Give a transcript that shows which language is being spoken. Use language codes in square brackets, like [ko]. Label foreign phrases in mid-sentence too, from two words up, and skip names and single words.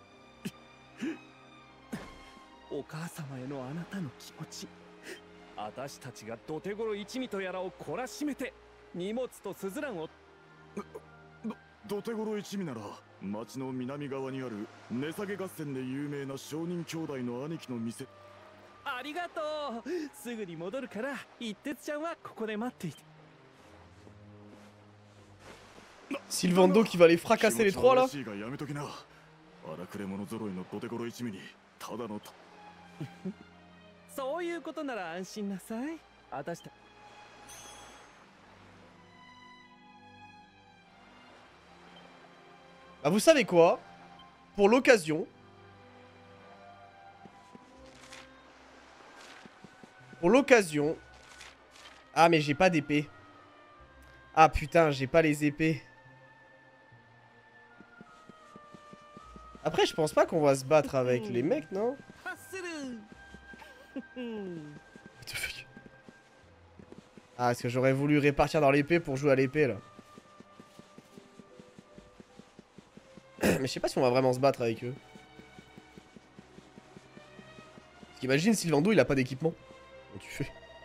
[ja] お母様へのあなたの気持ち、私たちが土手頃一味とやらを懲らしめて荷物とスズランを。土手頃一味なら町の南側にある値下げ合戦で有名な商人兄弟の兄貴の店。ありがとう。すぐに戻るから一徹ちゃんはここで待っていて。 [fr] Sylvando qui va les fracasser les trois là. [ja] そういうことなら安心なさい。私た [fr] Ah, vous savez quoi? Pour l'occasion... Ah, mais j'ai pas d'épée. Ah, putain, j'ai pas les épées. Après, je pense pas qu'on va se battre avec les mecs, non? [en] What the fuck? [fr] Ah, est-ce que j'aurais voulu répartir dans l'épée pour jouer à l'épée, là? Mais je sais pas si on va vraiment se battre avec eux. Parce qu'imagine Sylvando il a pas d'équipement. Comment tu fais?